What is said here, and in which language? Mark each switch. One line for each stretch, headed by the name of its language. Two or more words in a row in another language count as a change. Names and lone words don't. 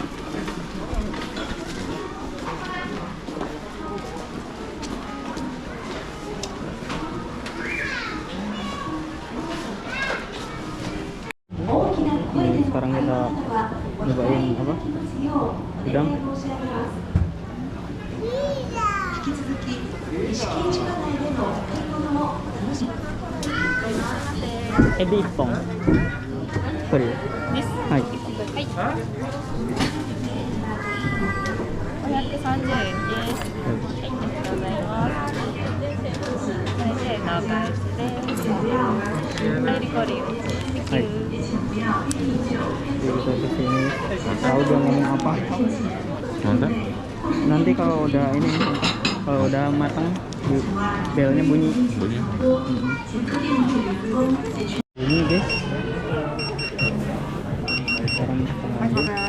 Indonesian: Ini sekarang kita nyobain apa? Udang.
Japanese: 海老 一本. Kore.
English: This.
Japanese: Hai. 530円です。はい、ありがとうございます。これでお返しです。はい、リコリン。
Indonesian: Hai. Jadi kita kesini. Tahu dia ngomong apa? Mantap. Nanti kalau udah ini, kalau udah matang, belnya bunyi. Bunyi. Ini guys. Sekarang kita lanjut.